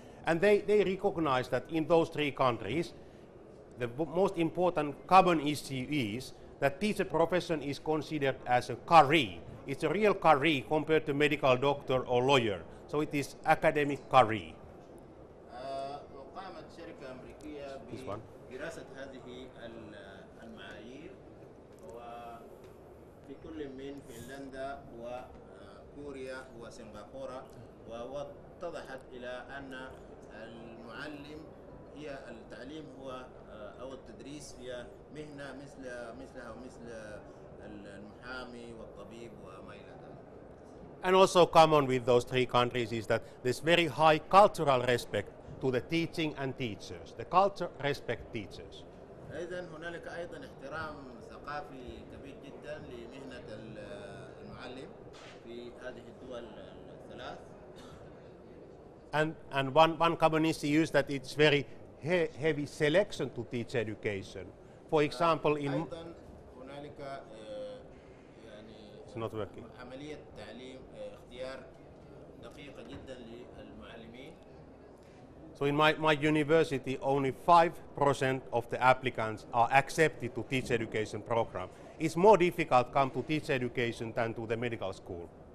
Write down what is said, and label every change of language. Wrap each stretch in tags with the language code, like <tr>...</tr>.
<en>And they recognize that in those three countries, the most important common issue is that teacher profession is considered as a career. It's a real career compared to medical doctor or lawyer. So it is academic career.</en> <ar>وقامت شركة أمريكية بدراسة هذه المعايير وفي كل من فنلندا وكوريا وسنغافورة واتضحت إلى أن المعلم هي التعليم هو أو التدريس هي مهنة مثلها ومثل المحامي والطبيب وما إلى ذلك.</ar> <en>And also common with those three countries is that there's very high cultural respect to the teaching and teachers. The culture respect teachers.</en> <ar>إذا هنالك أيضا احترام ثقافي كبير جدا لمهنة المعلم في هذه الدول الثلاث.</ar> <en>And one common issue is that it's very heavy selection to teach education. For example, in</en> <ar>أيضا هنالك يعني</ar> <en>it's not working.</en> <ar>عملية تعليم اختيار دقيقة جدا للمعلمين.</ar> <en>So in my university, only 5% of the applicants are accepted to teach education program. It's more difficult to come to teach education than to the medical school.</en>